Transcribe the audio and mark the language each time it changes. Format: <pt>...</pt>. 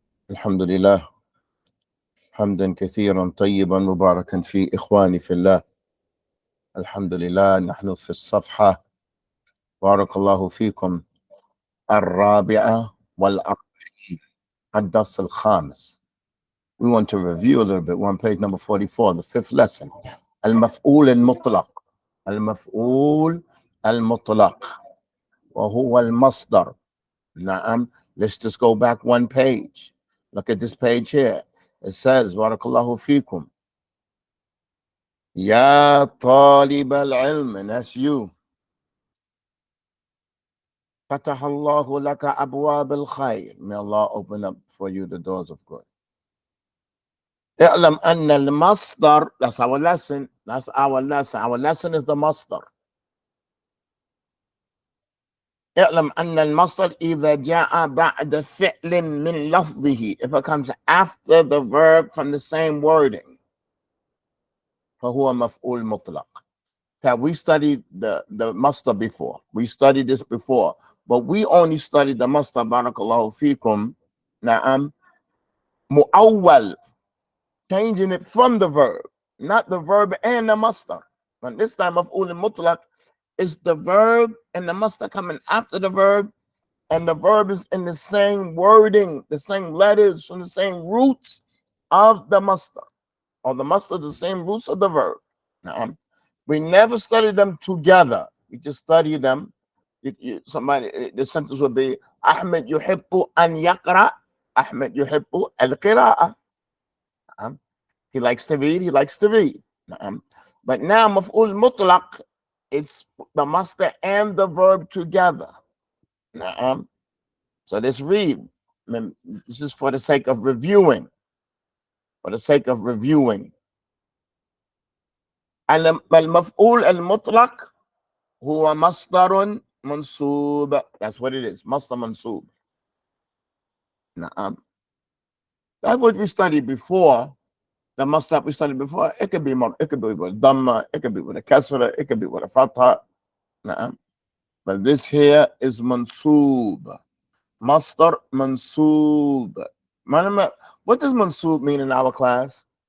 <ar>الحمد لله حمدا كثيرا طيبا مباركا فيه. إخواني في الله، الحمد لله نحن في الصفحة بارك الله فيكم 44 الدرس الخامس.</ar> <en>We want to review a little bit. We're on page number 44, the fifth lesson.</en> <ar>المفعول المطلق. المفعول المطلق وهو المصدر. نعم.</ar> <en>Let's just go back one page. Look at this page here. It says</en> <ar>barakallahu fikum ya talib al-ilm,</ar> <en>and that's you.</en> <ar>Fatahallahu laka abwab al-khayr.</ar> <en>May Allah open up for you the doors of good.</en> <ar>اعلم أن المصدر,</ar> <en>that's our lesson. That's our lesson. Our lesson is the masdar.</en> <ar>اعلم أن المصدر إذا جاء بعد فعل من لفظه,</ar> <en>if it comes after the verb from the same wording,</en> <ar>فهو مفعول مطلق.</ar> <en>That we studied the masdar before. We studied this before, but we only studied the masdar barakallahu fikum. Na'am, mu'awwal, changing it from the verb, not the verb and the masdar. And this time maf'ul mutlaq is the verb and the masdar coming after the verb, and the verb is in the same wording, the same letters from the same roots of the masdar, or the masdar the same roots of the verb. Na'am. We never studied them together. We just studied them. Somebody, the sentence would be,</en> <ar>Ahmed yuhibbu an yaqra. Ahmed yuhibbu al-qira'ah.</ar> <en>He likes to read. He likes to read. But now, maf'ul mutlaq, it's the masdar and the verb together. So let's read. This is for the sake of reviewing. For the sake of reviewing.</en> <ar>المفعول المطلق هو مصدر منصوب.</ar> <en>That's what it is.</en> <ar>مصدر منصوب.</ar> <en>That's what we studied before. The masdar we studied before. It could be with dhamma. It could be with a kasra. It could be with a fatha. But this here is mansoob. Masdar mansoob. What does mansoob mean in our class?</en>